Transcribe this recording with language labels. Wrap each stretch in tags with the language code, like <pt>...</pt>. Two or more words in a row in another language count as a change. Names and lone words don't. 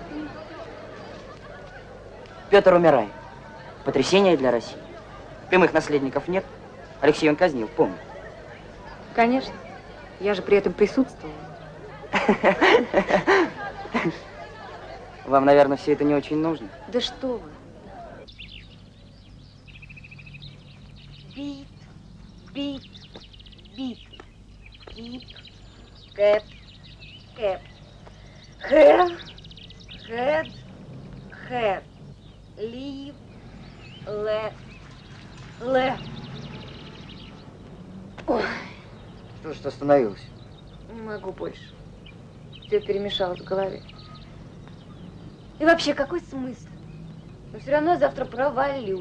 <ru>Петр умирает. Потрясение для России. Прямых наследников нет. Алексей он казнил, помню. Конечно. Я же при этом присутствовала. Вам, наверное, все это не очень нужно. Да что вы.</ru> <en>beat, beat, beat, keep, kept, kept. have, had, had. Лив, ле, ле.</en> <ru>Ой, Что остановилось? не могу больше. Все перемешалось в голове. И вообще, какой смысл? Но все равно завтра провалюсь.</ru>